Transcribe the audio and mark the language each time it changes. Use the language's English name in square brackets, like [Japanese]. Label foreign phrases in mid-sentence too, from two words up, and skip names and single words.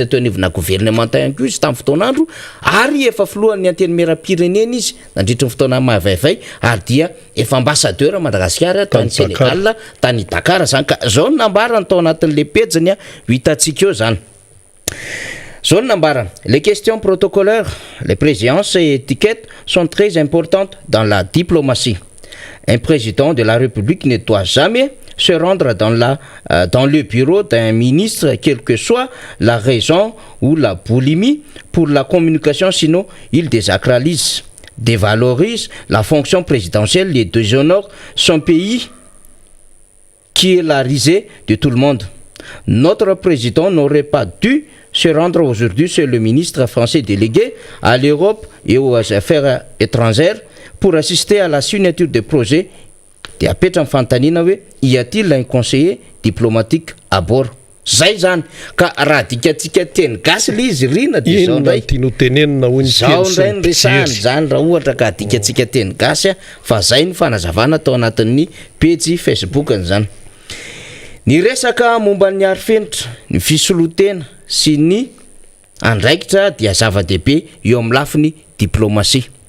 [Malagasy] teo anivona gouvernement ihany koa izy tamin'ny fotoanandro ary efa filohan'ny antenimieram-pirenena izy nandritra ny fotoana mahavaivay ary dia efa ambassadeur Madagasikara tany Sénégal tany Dakar zany ka zao nambarany tao anatin'le pejiny hitantsika eo zany zone Nambara, [French] les questions protocolaires, les préséances et étiquettes sont très importantes dans la diplomatie. Un président de la République ne doit jamais se rendre dans le bureau d'un ministre, quelle que soit la raison ou la boulimie pour la communication, sinon il désacralise, dévalorise la fonction présidentielle et déshonore son pays qui est la risée de tout le monde. Notre président n'aurait pas dû se rendre aujourd'hui chez le ministre français délégué à l'Europe et aux affaires étrangères pour assister à la signature des projets de [Malagasy] apetra fantanina hoe [French] y a-t-il un conseiller diplomatique à bord [Malagasy] zay zany ka raha dikatsika teny gasy le izy rina de zao ndray tiano tenenina hoy ny zao ndray ny resahany zany raha ohatra ka dikatsika teny gasy fa zay ny fanazavana tao anatin'ny page Facebook-ny zany. Ny resaka momba ny arifenitra ny fisolotena sy ny andraikitra dia zava-dehibe eo amin'ny lafiny diplomasia.